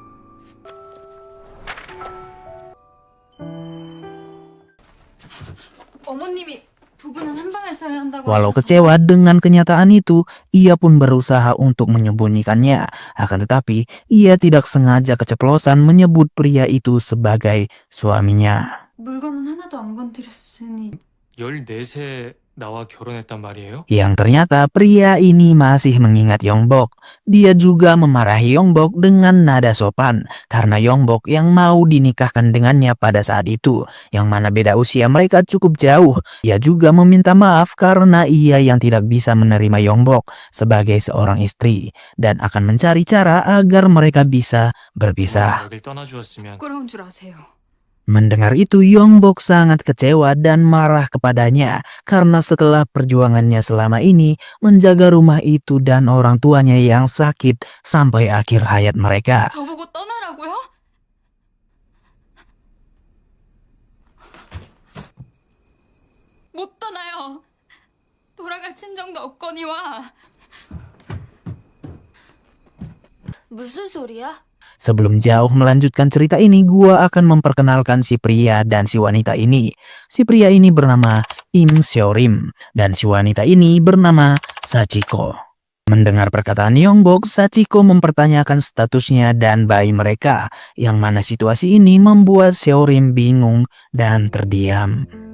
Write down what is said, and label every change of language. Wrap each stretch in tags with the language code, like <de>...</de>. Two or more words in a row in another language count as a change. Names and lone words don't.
<id>Walau kecewa dengan kenyataan itu, ia pun berusaha untuk menyembunyikannya. Akan tetapi, ia tidak sengaja keceplosan menyebut pria itu sebagai suaminya.</id> <ko>물건은 하나도 안 건드렸으니. 14세 나와 결혼했단 말이에요?</ko> <id>Yang ternyata pria ini masih mengingat Yongbok. Dia juga memarahi Yongbok dengan nada sopan karena Yongbok yang mau dinikahkan dengannya pada saat itu, yang mana beda usia mereka cukup jauh. Ia juga meminta maaf karena ia yang tidak bisa menerima Yongbok sebagai seorang istri dan akan mencari cara agar mereka bisa berpisah.</id> <ko>여길 떠나주었으면 부끄러운 줄 아세요.</ko> <id>Mendengar itu, Yongbok sangat kecewa dan marah kepadanya karena setelah perjuangannya selama ini menjaga rumah itu dan orang tuanya yang sakit sampai akhir hayat mereka.</id> <ko>저보고 떠나라고요? 못 떠나요. 돌아갈 친정도 없거니와. 무슨 소리야?</ko> <id>Sebelum jauh melanjutkan cerita ini, gua akan memperkenalkan si pria dan si wanita ini. Si pria ini bernama Im Seorim dan si wanita ini bernama Sachiko. Mendengar perkataan Yongbok, Sachiko mempertanyakan statusnya dan bayi mereka, yang mana situasi ini membuat Seorim bingung dan terdiam.</id>